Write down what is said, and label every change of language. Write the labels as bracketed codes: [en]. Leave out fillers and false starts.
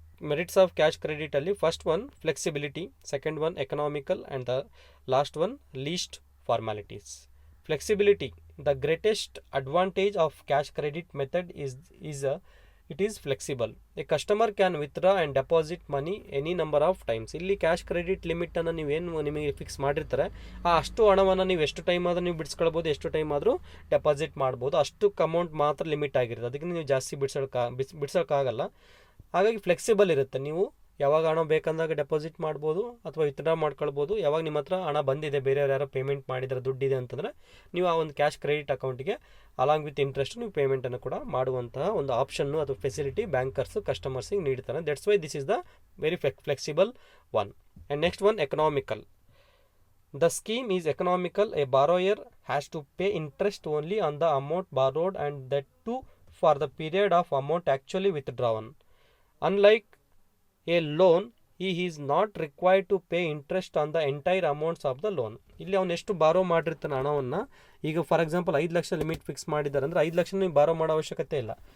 [en] Merits of cash ಕ್ರೆಡಿಟಲ್ಲಿ first one flexibility, second one economical, and the last one least formalities. Flexibility The greatest advantage of cash credit method it is flexible. A customer can withdraw and deposit money any number of times. [kn] ಇಲ್ಲಿ cash credit ಲಿಮಿಟನ್ನು ನೀವೇನು ನಿಮಗೆ fix ಮಾಡಿರ್ತಾರೆ ಅಷ್ಟು ಹಣವನ್ನು ನೀವು ಎಷ್ಟು time ಆದರೂ ನೀವು ಬಿಡಿಸ್ಕೊಳ್ಬೋದು, ಎಷ್ಟು ಟೈಮ್ ಆದರೂ ಡೆಪಾಸಿಟ್ ಮಾಡ್ಬೋದು. ಅಷ್ಟು ಅಮೌಂಟ್ ಮಾತ್ರ ಲಿಮಿಟ್ ಆಗಿರುತ್ತೆ, ಅದಕ್ಕೆ ನೀವು ಜಾಸ್ತಿ ಬಿಡ್ಸೋಕ್ಕಾಗಲ್ಲ. ಹಾಗಾಗಿ ಫ್ಲೆಕ್ಸಿಬಲ್ ಇರುತ್ತೆ. ನೀವು ಯಾವಾಗ ಹಣ ಬೇಕಂದಾಗ ಡೆಪಾಸಿಟ್ ಮಾಡ್ಬೋದು ಅಥವಾ ವಿತ್ಡ್ರಾ ಮಾಡ್ಕೊಳ್ಬೋದು. ಯಾವಾಗ ನಿಮ್ಮ ಹತ್ರ ಹಣ ಬಂದಿದೆ, ಬೇರೆಯವ್ರು ಯಾರೋ ಪೇಮೆಂಟ್ ಮಾಡಿದರೆ ದುಡ್ಡಿದೆ ಅಂತಂದರೆ ನೀವು ಆ ಒಂದು ಕ್ಯಾಶ್ ಕ್ರೆಡಿಟ್ ಅಕೌಂಟಿಗೆ ಅಲಾಂಗ್ ವಿತ್ ಇಂಟ್ರೆಸ್ಟ್ ನೀವು ಪೇಮೆಂಟನ್ನು ಕೂಡ ಮಾಡುವಂತಹ ಒಂದು ಆಪ್ಷನ್ನು ಅಥವಾ ಫೆಸಿಲಿಟಿ ಬ್ಯಾಂಕರ್ಸು ಕಸ್ಟಮರ್ಸಿಗೆ ನೀಡ್ತಾರೆ. [en] That's why this is the very flexible one. And next one, economical. The scheme is economical. A borrower has to pay interest only on the amount borrowed and that too for the period of amount actually withdrawn. Unlike a loan, he is not required to pay interest on the entire amounts of the loan. [kn] ಇಲ್ಲಿ ಅವನು ಎಷ್ಟು ಬಾರೋ ಮಾಡಿರ್ತಾನೆ ಹಣವನ್ನು, ಈಗ for example 5 lakh limit fix ಮಾಡಿದ್ದಾರೆ ಅಂದರೆ 5 ಲಕ್ಷ ನೀವು ಬಾರೋ ಮಾಡೋ ಅವಶ್ಯಕತೆ ಇಲ್ಲ.